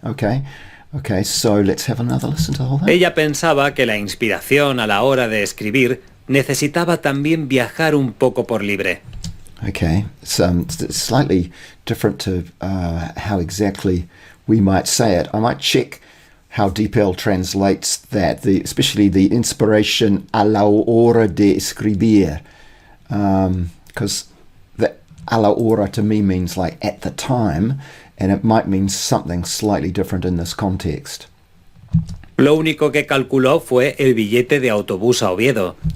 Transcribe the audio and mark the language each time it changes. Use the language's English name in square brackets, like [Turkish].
[English] Okay, so let's have another listen to the whole thing. [Spanish] Ella pensaba que la inspiración a la hora de escribir necesitaba también viajar un poco por libre. [English] Okay, it's slightly different to how exactly we might say it. I might check how DeepL translates that, especially the inspiration [Spanish] a la hora de escribir, [English] because [Spanish] a la hora [English] to me means like at the time, and it might mean something slightly different in this context. [Spanish] Lo único que calculó fue el billete de autobús a Oviedo.